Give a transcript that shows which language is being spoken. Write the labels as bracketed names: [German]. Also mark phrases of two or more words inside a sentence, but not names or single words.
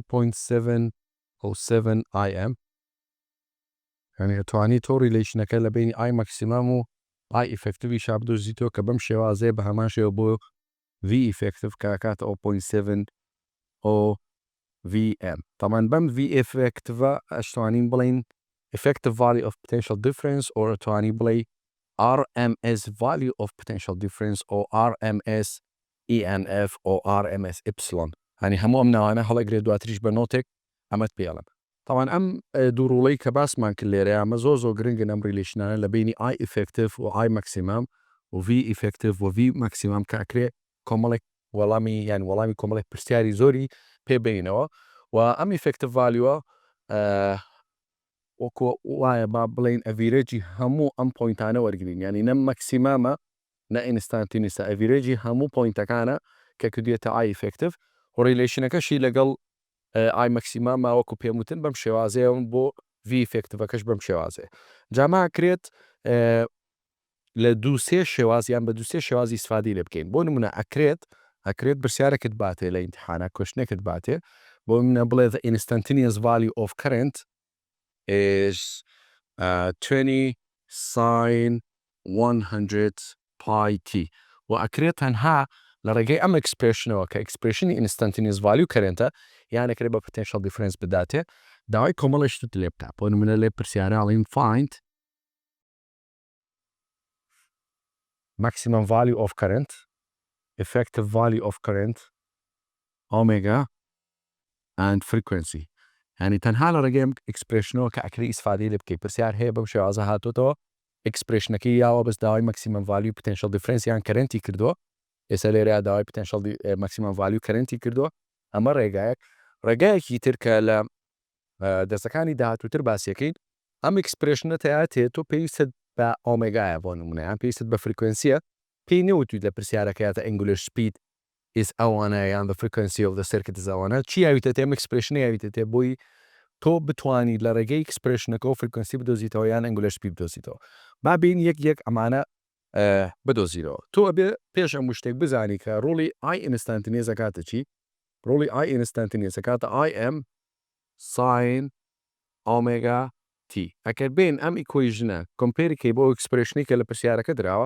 [Central Kurdish] 0.707 IM یعنی ئەتوانی تۆ ریلیشنەکە لە بینی [English] I maximum [Central Kurdish] و I effectivی شابدۆزیتەوە کە بەم شێوازەیە بە هەمان شێوە بۆ [English] V effective [Central Kurdish] کە ئەکاتە 0.7 VM تامان بەم V effectivە ئەشتوانین بڵین [English] effective value of potential difference or [Central Kurdish] ئەتوانی بڵێ [English] RMS value of potential difference or RMS [Central Kurdish] ENF و RMS إبسلون يعني هەموو ئەم ناوانە هەڵەگرێت دواتریش بە نۆتێک ئەمەت پێڵم طبعاً ئەم دووڕوڵەی کە باسمان کرد لێرە ئەمە زۆر گرنگن ئەم ریلیشنانە لە بینی [English] I effective [Central Kurdish] و [English] I maximum [Central Kurdish] و [English] V effective [Central Kurdish] و [English] V maximum [Central Kurdish] کە ئەکرێ کۆمەڵێک وەڵامی کۆمەڵێک پرسیاری زۆری پێبینەوە و ئەم [English] effective value [Central Kurdish] وەکو وایە با بڵێن ئەڤیرێجی هەموو ئەم پۆینتانە وەرگین ینی نە مەکسیمامە نە ئینستانتینیسە ئەڤیرێجی هەموو پۆینتەکانە کە کردوێتە [English] I effective [Central Kurdish] و ریلیشنەکەشی لەگەڵ [English] I maximum [Central Kurdish] وەکو پێموتن بەم شێوازەیەون بۆ V effectivەکەش بەم شێوازێ جاما کرێت لە دووسێ شێوازیان بە دووسێ شێوازی ئیسفادی لێ بکەین بۆ نمونە ئەکرێت پرسیارەکەت باتێ لە ئیمتحانە کوێشنێکت باتێ بۆ منە بڵێ [English] the instantaneous value of current is 20 sin 100 pi t [Central Kurdish] و ئەکرێت تەنها لە ڕێگەی ئەم ئەکسپرێشنەوە کە ئەکسپرێشنی [English] instantaneous value [Central Kurdish] currentە یانەکرێت بە potential difference بداتێ داوای کۆمەڵێشت لێ بکات بۆ نمونە لێ پرسیارەڵین find [English] maximum value of current effective value of current omega and frequency [Central Kurdish] يعني تەنها لە ڕێگەی ئەکسپرێشنەوە کە ئەکری ئیسفادی لێ بکەیت پرسیار هەیە بەم شێوازە هاتوتەوە ئەکسپرێشنەکەی یاوە بەس داوای [English] maximum value potential difference [Central Kurdish] یان کەرنتی کردووە ئێستا لێرە داوای [English] potential maximum value [Central Kurdish] کەرنتی کردووە ئەمە ڕێگایەکی تر کە لە دەستەکانی داهاتووتر باسیەکەین ئەم ئەکسپرێشنە تەیاتێت تۆ پێویستت بە ئۆمێگایە بۆ نمونەیان پێویستت بە فریکوێنسیە پێی نەوتوی لە پرسیارەکەیاتە [English] angular speed is [Central Kurdish] ئەوانە یان [English] the frequency of the circuit is [Central Kurdish] ئەوانە چی یاویتە تێ ئەکسپرێشنە یاویتە تێ بۆی تۆ بتوانیت لە ڕێگەی ئەکسپرێشنەکە و فریکوێنسی بدۆزیتەوە یان [English] angular speed [Central Kurdish] بدۆزیتەوە با بین یەک ئەمانە بدۆزیرەوە تۆ ئەبێ پێش ئەم شتێک بزانی کە ڕۆڵی [English] I instantaneous [Central Kurdish] ئەکاتە چی ڕۆڵی [English] I instantaneous [Central Kurdish] ئەکاتە IM sin ئۆمێگا T ئەکەر بین ئەم ئیکویژنە کۆمپێریکەی بۆ ئەکسپرێشنی کە لە پرسیارەکە دراوە